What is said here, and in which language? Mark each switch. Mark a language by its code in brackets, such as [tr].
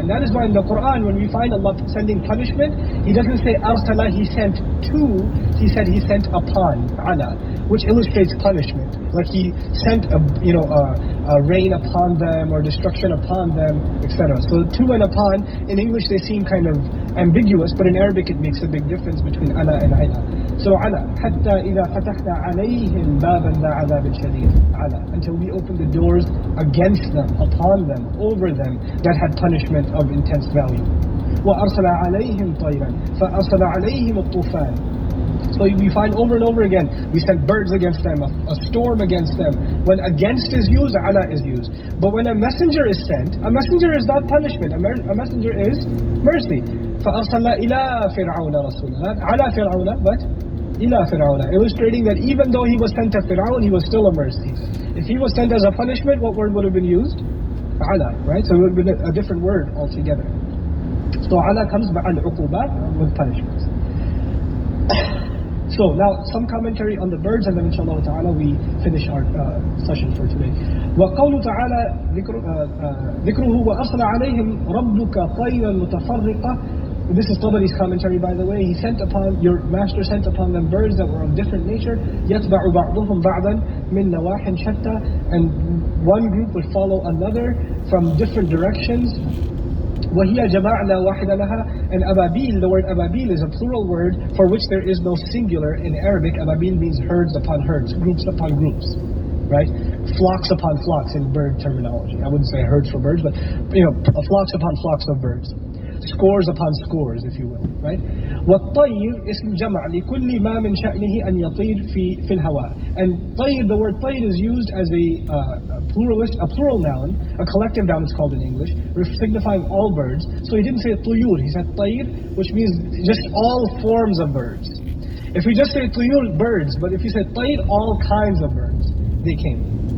[en] And that is why in the Quran, when we find Allah sending punishment, He doesn't say أَرْسَلَ, He sent to, He said He sent upon, ala, which illustrates punishment. Like He sent a rain upon them or destruction upon them, etc. So to and upon, in English they seem kind of ambiguous, but in Arabic it makes a big difference between ala and ila. [ar] So ala, حتى إذا فتحنا عليهم بابا ذا عذاب شديد. [en] Ala, until we open the doors against them, upon them, over them, that had punishment of intense value. [ar] وأرسل عليهم طيرا فأرسل عليهم الطوفان. [en] So we find over and over again, we sent birds against them, a storm against them. When against is used, ala is used. But when a messenger is sent, a messenger is not punishment, a messenger is mercy. [ar] فَأَرْسَلْنَا إِلَىٰ فِرْعَوْنَ رَسُولًا. Not عَلَى فِرْعَوْنَ, but إِلَىٰ فِرْعَوْنَ. [en] Illustrating that even though he was sent to Fir'aun, he was still a mercy. If he was sent as a punishment, what word would have been used? عَلَى, right? So it would have been a different word altogether. So عَلَى comes by al-uqubat, with punishments. So now some commentary on the birds, and then inshallah ta'ala we finish our session for today. [ar] وَقَوْلُ تَعَالَى ذِكْرُهُ وَأَرْسَلَ عَلَيْهِمْ رَبُّكَ طَيْرًا مُتَفَرِّقًا. [en] This is Tabari's commentary, by the way. Your master sent upon them birds that were of different nature. [ar] يَتْبَعُ بَعْضُهُمْ بَعْضًا مِنْ نَوَاحٍ شَتَّى. [en] And one group would follow another from different directions. [ar] وَهِيَ جَمَعْنَا وَاحِدَ لَهَا. [en] And ababil, the word ababil is a plural word for which there is no singular. In Arabic, ababil means herds upon herds, groups upon groups, right? Flocks upon flocks in bird terminology. I wouldn't say herds for birds, but flocks upon flocks of birds. scores upon scores, if you will, right? [ar] والطير اسم جمع لكل ما من شأنه أن يطير في الهواء. [en] And طير, the word طير is used as a plural noun, a collective noun it's called in English, signifying all birds. So he didn't say طيور, he said طير, which means just all forms of birds. If we just say طيور, birds, but if you say طير, all kinds of birds, they came.